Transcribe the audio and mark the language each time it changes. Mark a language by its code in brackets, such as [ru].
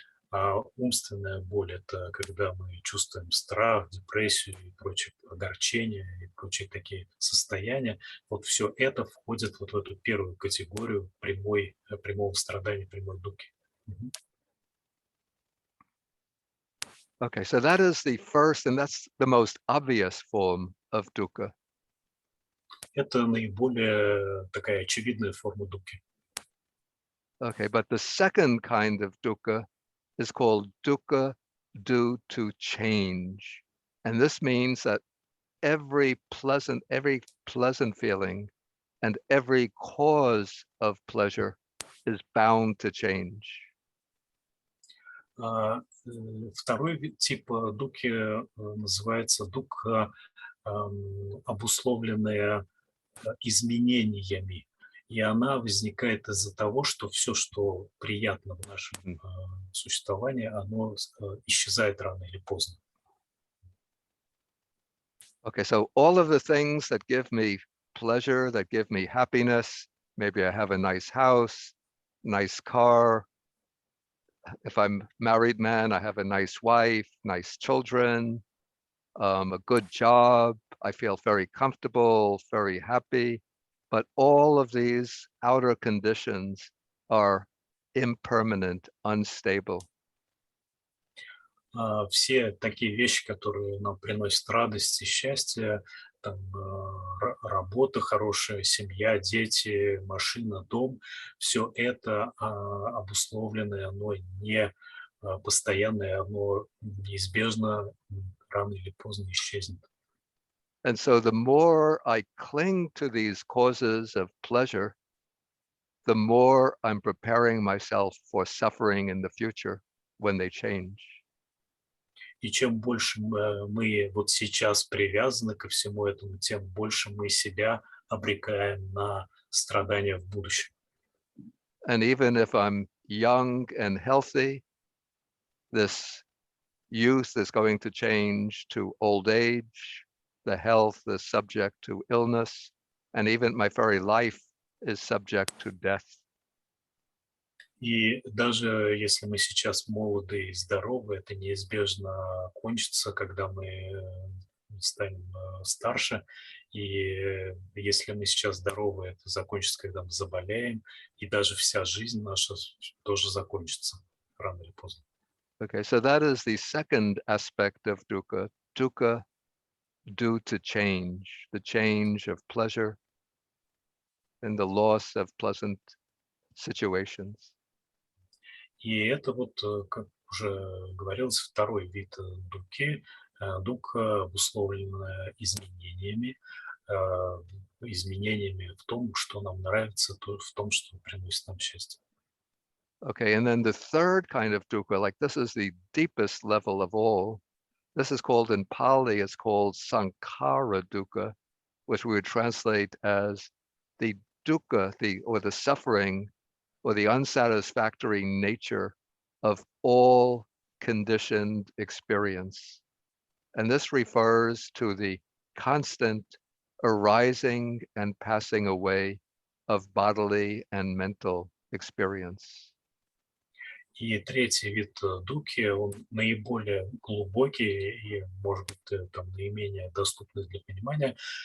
[ru] А умственная боль – это когда мы чувствуем страх, депрессию и прочее, огорчение и прочие такие состояния. Вот все это входит вот в эту первую категорию прямого страдания, прямой дукхи. [en] Okay, so that is the first, and that's the most obvious form of dukkha. [ru] Это наиболее такая очевидная форма дукхи. [en] Okay, but the second kind of dukkha is called dukkha due to change. And this means that every pleasant feeling and every cause of pleasure is bound to change. [ru] Второй тип дукхи называется дукха, обусловленная изменениями. И она возникает из-за того, что все, что приятно в нашем существовании, оно исчезает рано или поздно. [en] Okay, so all of the things that give me pleasure, that give me happiness, maybe I have a nice house, nice car. If I'm a married man, I have a nice wife, nice children, a good job. I feel very comfortable, very happy. But all of these outer conditions are impermanent, unstable. [ru] Все такие вещи, которые нам приносят радость и счастье, там, работа хорошая, семья, дети, машина, дом, все это обусловленное, оно не постоянное, оно неизбежно рано или поздно исчезнет. [en] And so the more I cling to these causes of pleasure, the more I'm preparing myself for suffering in the future when they change. [ru] И чем больше мы вот сейчас привязаны ко всему этому, тем больше мы себя обрекаем на страдания в будущем. [en] And even if I'm young and healthy, this youth is going to change to old age. The health is subject to illness, and even my very life is subject to death. [ru] И даже если мы сейчас молоды и здоровы, это неизбежно кончится, когда мы станем старше. И если мы сейчас здоровы, это закончится, когда мы заболеем. И даже вся жизнь наша тоже закончится рано или поздно. [en] Okay, so that is the second aspect of dukkha. Dukkha due to change, the change of pleasure and the loss of pleasant situations. [ru] И это вот, как уже говорилось, второй вид дукхи. Дукха, обусловленная изменениями, изменениями в том, что нам нравится, в том, что приносит нам счастье. [en] Okay, and then the third kind of dukkha, like this is the deepest level of all. This is called in Pali, it's called sankhara dukkha, which we would translate as the dukkha, or the suffering, or the unsatisfactory nature of all conditioned experience. And this refers to the constant arising and passing away of bodily and mental experience. [ru] И третий вид дукхи, он наиболее глубокий и, может быть, там, наименее доступный для понимания.